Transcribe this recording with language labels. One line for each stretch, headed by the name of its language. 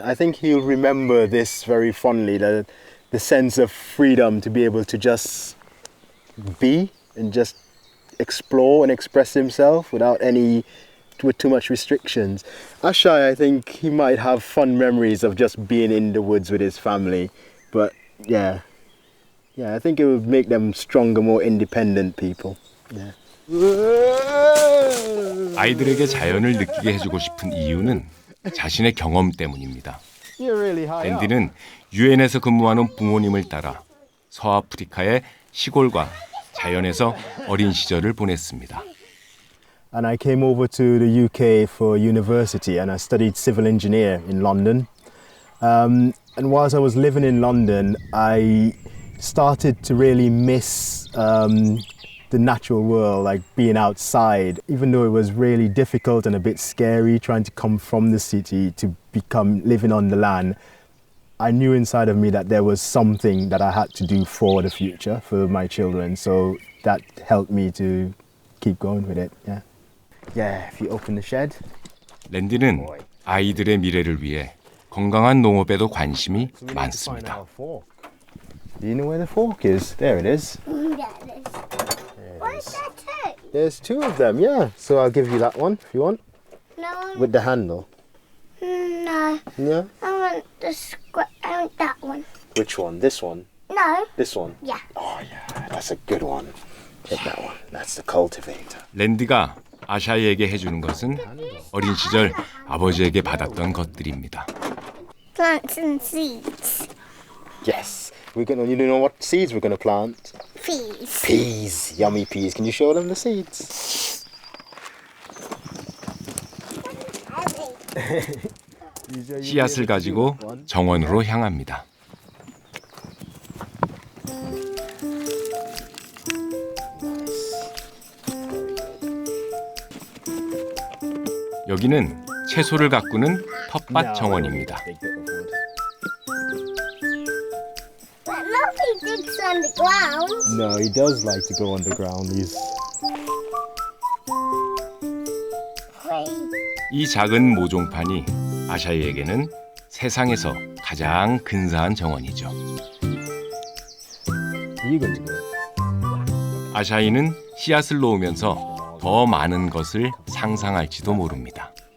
English: I think he'll remember this very fondly, the sense of freedom to be able to just be and just explore and express himself with too much restrictions. Aishai, I think he might have fond memories of just being in the woods with his family, but yeah, Yeah, I think it would make them stronger, more independent people. Yeah.
Korean: 아이들에게 자연을 느끼게 해주고 싶은 이유는 자신의 경험 때문입니다.
English: You're really high up.
Korean: 랜디는 유엔에서 근무하는 부모님을 따라 서아프리카의 시골과 자연에서 어린 시절을 보냈습니다.
English: And I came over to the UK for university and I studied civil engineer in London. And whilst I was living in London, I started to really miss the natural world, like being outside. Even though it was really difficult and a bit scary trying to come from the city to become living on the land, I knew inside of me that there was something that I had to do for the future, for my children. So that helped me to keep going with it. Yeah. Yeah, if you open the shed.
Korean: 랜디는 아이들의 미래를 위해 건강한 농업에도 관심이 많습니다.
English: Do you know where the fork is? There it is. Yeah, it is. Where's that too? There's two of them, yeah. So I'll give you that one if you want, No, with the handle. no. Yeah. I want that one. Which one? This one? No. This one? Yeah. Oh yeah, that's a good one. Take that one. That's the cultivator.
Korean: 랜디가 아샤이에게 해주는 것은 어린 시절 아버지에게 받았던 것들입니다.
English: Plants and seeds. Yes. You know what seeds we're gonna plant? Peas. Peas. Yummy peas. Can you show them the seeds?
Korean: 씨앗을 가지고 정원으로 향합니다. 여기는 채소를 가꾸는 텃밭 정원입니다.
English: But look, he digs underground. No, he does like to go underground.
Korean: 이 작은 모종판이 아샤이에게는 세상에서 가장 근사한 정원이죠.
English: Are you going to go?
Korean: 아샤이는 씨앗을 놓으면서 더 많은 것을 상상할지도 모릅니다.